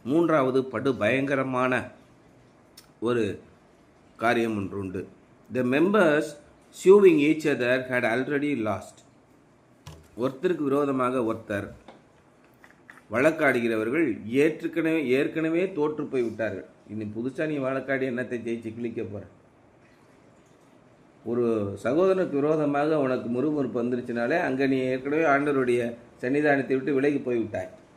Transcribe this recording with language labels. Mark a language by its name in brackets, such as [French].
[Tamil] 3வது படு பயங்கரமான ஒரு காரியம் ஒன்று உண்டு. [English] The members suing each other had already lost. [Tamil] ஒருத்தருக்கு விரோதமாக ஒருத்தர் வழக்காடுகிறவர்கள் ஏற்கனவே தோற்று போய் விட்டார்கள். இனி புதுசாக நீ வழக்காடி என்னத்தை ஜெயிச்சு கிழிக்க போகிற? ஒரு சகோதரனுக்கு விரோதமாக உனக்கு முறுமுறுப்பு வந்துருச்சுனாலே அங்கே நீ ஏற்கனவே ஆண்டவருடைய சன்னிதானத்தை விட்டு விலகி போய்விட்டாய்.